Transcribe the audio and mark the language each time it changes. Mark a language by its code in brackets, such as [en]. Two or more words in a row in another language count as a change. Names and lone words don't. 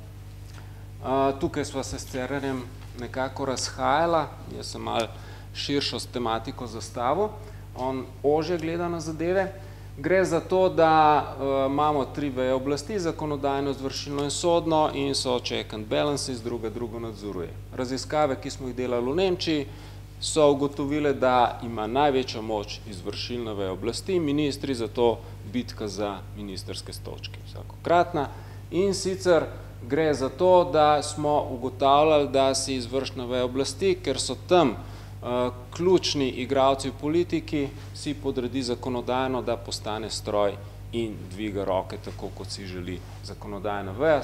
[sl] Tukaj sva se s Cerarjem nekako razhajala, jaz sem malo širšo s tematiko zastavil, on ožje gleda na zadeve. Gre za to, da imamo 3 veje oblasti, zakonodajno, izvršilno in sodno, in so [en] check and balances, [sl] drugo nadzoruje. Raziskave, ki smo jih delali v Nemčiji, so ugotovile, da ima največjo moč izvršilna veja oblasti, ministri, zato bitka za ministrske stolčke vsakokratna. In sicer gre za to, da smo ugotavljali, da si izvršna veja oblasti, ker so tam ključni igralci v politiki, si podredi zakonodajno, da postane stroj in dviga roke tako, kot si želi zakonodajna veja.